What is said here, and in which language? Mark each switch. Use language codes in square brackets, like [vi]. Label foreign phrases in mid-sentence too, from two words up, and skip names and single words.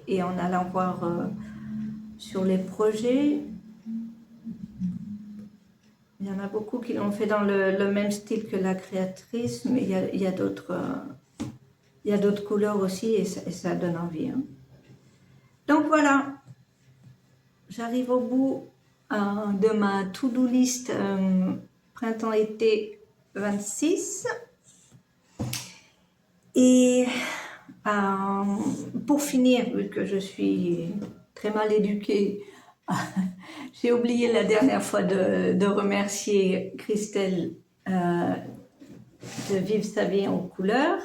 [fr] Et en allant voir sur les projets, il y en en a beaucoup qui l'ont fait dans le même style que la créatrice, mais il y a d'autres couleurs aussi et ça donne envie. Hein. Donc voilà, j'arrive au bout de ma [en] to-do list [fr] printemps-été 26. Et pour finir, vu que je suis très mal éduquée, j'ai oublié la dernière fois de remercier Christelle de vivre sa vie en couleur.